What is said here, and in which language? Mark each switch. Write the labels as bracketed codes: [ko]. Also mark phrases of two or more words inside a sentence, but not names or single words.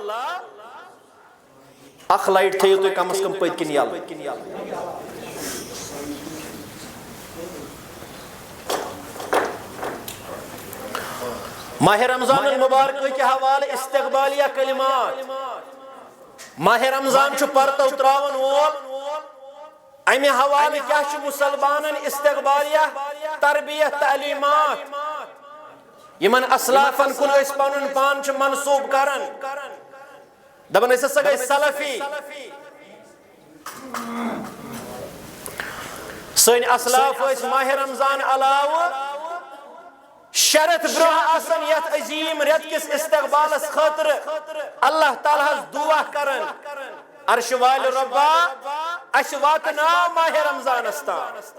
[ks] اکھ لایٹ تھٲیِو تُہۍ کم از کم پٔتۍ کِنۍ یلہٕ ماہ [ur] رمضان المبارک کے حوالہ استقبالیہ کلمات [ks] ماہ رمضان چھُ پرتو تراون وول امہِ حوالہ کیا چھُ مسلمانن استقبالیہ تربیت تعلیمات یمن اسلافن کُن أسۍ پنُن پان چھِ منسوب کران دپان أسۍ ہسا گٔے سلفی سٲنۍ اسلاف ٲسۍ ماہ رمضان علاوٕ شرط برونٛہہ آسان یتھ عظیٖم رٮ۪تہٕ کِس استقبالس خٲطرٕ اللہ تعالیٰ ہس دعا کران عرشِ والہِ رۄبا اَسہِ واتناو ماہ رمضانس تام